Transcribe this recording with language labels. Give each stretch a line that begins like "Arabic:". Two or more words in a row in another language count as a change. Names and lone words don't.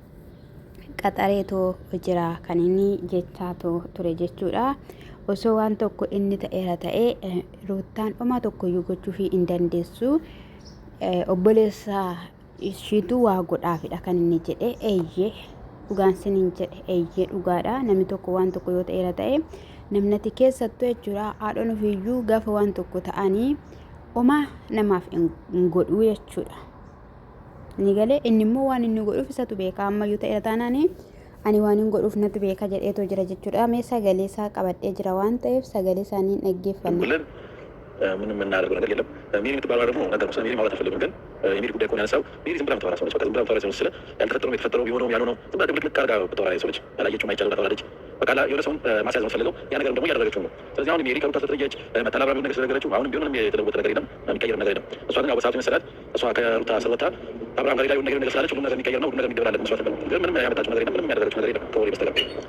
Oromo: qaxareetoo jira kan inni jechaa ture jechuudha osoo waan tokko inni ta'eera ta'e Ruutaan homaa tokkoyyuu gochuu fi hin dandeessu obboleessa ishiitu waa godhaafidha kan inni jedhe eeyyee dhugaan siniin jedhe eeyyee dhugaadha namni tokko waan tokko yoo ta'eera ta'e namnati keessattuu jechuudha haadhoon ofiiyyuu gaafa waan tokko ta'anii homaa namaaf hin godhuu jechuudha. Ni galee inni immoo waan inni godhuuf isatu beeka ammayyuu ta'eera taanaani ani waan hin godhuuf natti beeka jedheetoo jira jechuudha. Mee sagalee isaa qabadhee jira waan ta'eef sagalee isaanii dhaggeeffanna.
Amharic: ምንም እናደርገው ነገር የለም ሚሪ የምትባለው ደግሞ ነገር ነው ሚሪ ማለት አልፈልግም ግን የሚሪ ጉዳይ ከሆነ ያነሳው ሚሪ ዝም ብላ የምታወራ ሰው ነች በቃ ዝም ብላ የምታወራ ሰው ስለ ያልተፈጠረው የተፈጠረው ቢሆነው ያልሆነው ዝም ብላ ድብልቅልቅ አድርጋ የምታወራ ሰው ነች ያላየችው ማይቻል ብላ ታወራለች በቃ የሆነ ሰውን ማስያዝ የምትፈልገው ያ ነገር ደግሞ እያደረገችው ነው ስለዚህ አሁን ሚሪ ከሩታ ስለተለየች መተላብራ ነገር ስለነገረችው አሁንም ቢሆን ምንም የተለወጠ ነገር የለም የሚቀየር ነገር የለም እሷ ግን ያው በሰዓቱ መሰላት እሷ ከሩታ ስለወጣ አብርሃም ጋር ሌላ ነገር ስላለች ሁሉ ነገር የሚቀየር ነው ሁሉ ነገር የሚደበላለቅ መስዋዕት ነው ግን ምንም ያመጣችው ነገር የለም ምንም ያደረገችው ነገር የለም ከወሬ በስተቀር